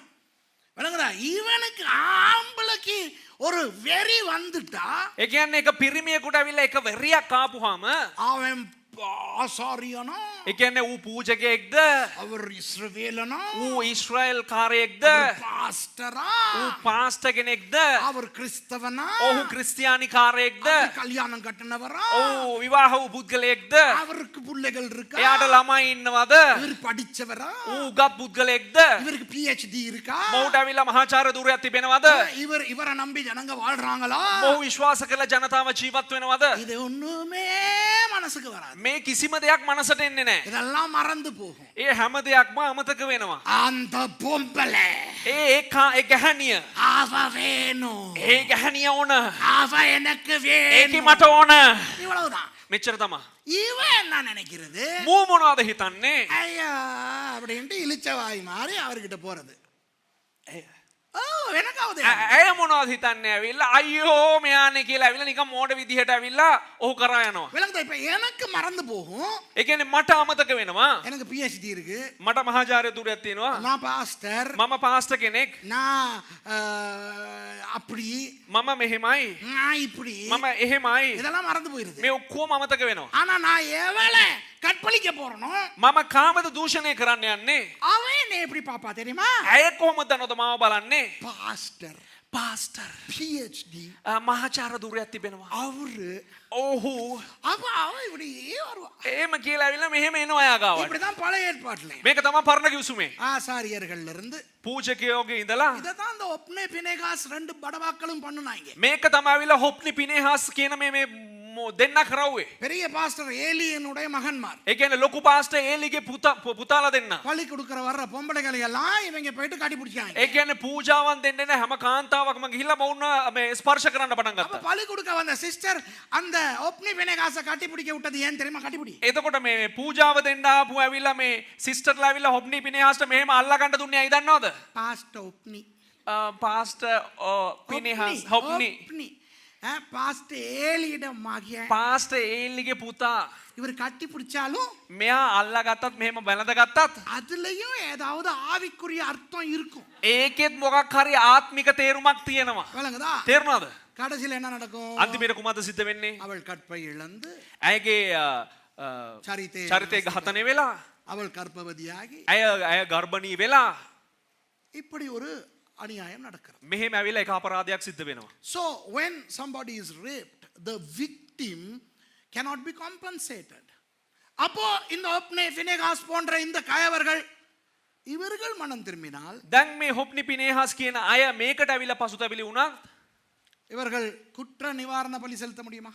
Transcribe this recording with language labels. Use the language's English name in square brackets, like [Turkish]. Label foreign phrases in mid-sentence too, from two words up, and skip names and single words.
[Tamil] விளங்குதா? இவனுக்கு ஆம்பளைக்கு ஒரு வெறி வந்துட்டா, [Sinhala] ඒ කියන්නේ එක පිරිමියෙකුට ඇවිල්ලා එක වෙරියක් ආපුවාම [Tamil] அவன் ආසාරියනෝ, [Sinhala] ඒ කියන්නේ ඌ පූජකයෙක්ද, [Tamil] அவர் இஸ்ரவேலனோ, [Sinhala] ඌ ඊශ්‍රායෙල් කාරයෙක්ද, [Tamil] அவர் பாஸ்டரா, [Sinhala] ඌ පාස්ටර් කෙනෙක්ද, [Tamil] அவர் கிறிஸ்தவனா, [Sinhala] ඔහු ක්‍රිස්තියානි කාරයෙක්ද, [Tamil] அவர் கல்யாணம் கட்டினவரா, [Sinhala] ඔහු විවාහ වූ පුද්ගලයෙක්ද, [Tamil] அவருக்கு பிள்ளைகள் இருக்கா, [Sinhala] එයාට ළමයි ඉන්නවද, [Tamil] இவர் படிச்சவரா, [Sinhala] ඌ උගත් පුද්ගලයෙක්ද, [Tamil] இவருக்கு PhD இருக்கா, [Sinhala] මොහුට ඇවිල්ලා මහාචාර්ය ධුරයක් තිබෙනවද, [Tamil] இவரை நம்பி ஜனங்க வாழ்றாங்களா, [Sinhala] මොහු විශ්වාස කරලා ජනතාව ජීවත් වෙනවද? [Tamil] இது ஒண்ணுமே மனசுக்கு வராது. [Sinhala] මේ කිසිම දෙයක් මනසට එන්නේ නැහැ. [Tamil] இதெல்லாம் மறந்து போகும். [Sinhala] ඒ හැම දෙයක්ම අමතක වෙනවා. [Tamil] அந்த பொம்பளை [Sinhala] ඒ ගැහණිය, [Tamil] அவ வேணும், [Sinhala] ඒ ගැහණිය ඕන, [Tamil] அவ எனக்கு [Sinhala] ඒකි [Tamil] வேணும், [Sinhala] මට ඕන. [Tamil] இவ்வளவுதான். [Sinhala] මෙච්චර තමයි. [Tamil] இவன் என்ன நினைக்கிறது, [Sinhala] මූ මොනවද හිතන්නේ? [Tamil] ஐயா அப்படின்ட்டு இளிச்சவாய் மாதிரி அவர்கிட்ட போறது. ஓ எனக்காவது [Sinhala] ඇය මොනවද හිතන්නේ ඇවිල්ලා අයියෝ මෙයානේ කියලා ඇවිල්ලා නිකන් මෝඩ විදිහට ඇවිල්ලා ඔහු කරා යනවා. [Tamil] விளங்குதா? இப்ப எனக்கு மறந்து போகும். [Sinhala] ඒ කියන්නේ මට අමතක වෙනවා. [Tamil] எனக்கு PhD இருக்கு, [Sinhala] මට මහාචාර්ය ධුරයක් තියෙනවා. [Tamil] நான் பாஸ்டர், [Sinhala] මම පාස්ටර් කෙනෙක්. [Tamil] நான் அப்படி, [Sinhala] මම මෙහෙමයි. [Tamil] நான் இப்படி, [Sinhala] මම එහෙමයි. [Tamil] இதெல்லாம் மறந்து போயிருது. [Sinhala] මේ ඔක්කොම අමතක වෙනවා. [Tamil] ஆனா நான் எவளை கற்பழிக்க போறனோ, [Sinhala] මම කාමද දූෂණය කරන්න යන්නේ. [Tamil] அவன் என்ன எப்படி பாப்பா தெரியுமா? [Sinhala] ඇය කොහොමද දන්නවද මාව බලන්නේ? [Tamil] பாஸ்டர், [Sinhala] පාස්ටර්, [Tamil] PhD, [Sinhala] මහාචාර්ය ධුරයක් තිබෙනවා. [Tamil] அவரு [Sinhala] ඔහු [Tamil] அவ இப்படி வருவா. [Sinhala] එහෙම කියලා ඇවිල්ලා මෙහෙම එනවා එයා ගාවට. [Tamil] இப்படிதான் பழைய ஏற்பாட்டுல [Sinhala] මේක තමයි පරණ කිව්සුමේ. [Tamil] ஆசாரியர்கள்ல இருந்து [Sinhala] පූජකයෝගේ ඉඳලා [Tamil] இததான் அந்த ஒப்னே பினேகாஸ் ரெண்டு படவாக்களும் பண்ணுனாங்க. [Sinhala] මේක තමයි ඇවිල්ලා හොප්නි පිනේහස් කියන මේ දෙන්න කරවුවේ. [Tamil] பெரிய பாஸ்டர் ஏலியனுடைய மகன்மார். [Sinhala] ඒ කියන්නේ ලොකු පාස්ටර් ඒලිගේ පුතාලා දෙන්න. [Tamil] பலி கொடுக்கிற வர்ற பொம்பளைகளை எல்லாம் இவங்க போயிட்டு கட்டி பிடிச்சாங்க. [Sinhala] ඒ කියන්නේ පූජාවන් දෙන්න එන හැම කාන්තාවක්ම ගිහිල්ලා මොවුන් මේ ස්පර්ශ කරන්න පටන් [Tamil] அப்ப [Sinhala] ගත්තා. [Tamil] பலி கொடுக்க வந்த சிஸ்டர் அந்த ஒப்னி பினேகாஸை கட்டி பிடிக்க விட்டது ஏன் தெரியுமா? கட்டி பிடி. [Sinhala] එතකොට මේ පූජාව දෙන්න ආපු ඇවිල්ලා මේ සිස්ටර්ලා ඇවිල්ලා හොප්නි පිනේහස්ට මෙහෙම අල්ලා ගන්න දුන්නේ ඇයි දන්නවද? [Tamil] பாஸ்டர் ஒப்னி, [Sinhala] පාස්ටර් පිනේහස් හොප්නි [Tamil] பாஸ்டர் ஏலியிடம் மகன், [Sinhala] පාස්ටර් ඒලිගේ පුතා [Tamil] இவர் கட்டி பிடிச்சாலும் [Sinhala] මෙයා අල්ලා ගත්තත් මෙහෙම බැලඳ ගත්තත් [Tamil] அதுலயும் ஏதாவது ஆவிக்குரிய அர்த்தம் இருக்கும். [Sinhala] ඒකෙත් මොකක් හරි ආත්මික තේරුමක් තියෙනවා. [Tamil] விளங்குதா? [Sinhala] තේරුණාද? [Tamil] கடைசியில் என்ன நடக்கும்? [Sinhala] අන්තිමට කුමක්ද සිද්ධ වෙන්නේ? [Tamil] அவள் கற்பை இழந்து [Sinhala] ඇයගේ චරිතය ඝාතනය වෙලා, [Tamil] அவள் கர்ப்பவதியாகி [Sinhala] ඇය ගර්භණී වෙලා [Tamil] இப்படி ஒரு அநியாயம் நடக்கிறது. [Sinhala] මෙහෙම ඇවිල්ලා එක අපරාධයක් සිද්ධ වෙනවා. [English] So when somebody is raped, the victim cannot be compensated. [Tamil] அப்போ இந்த ஒப்னே பினேகாஸ் போன்ற இந்த கயவர்கள் இவர்கள் மனம் திரும்பினால், [Sinhala] දැන් මේ හොප්නි පිනේහස් කියන අය මේකට ඇවිල්ලා පසුතැවිලි වුණා. [Tamil] இவர்கள் குற்ற நிவாரண பலி செலுத்த முடியுமா?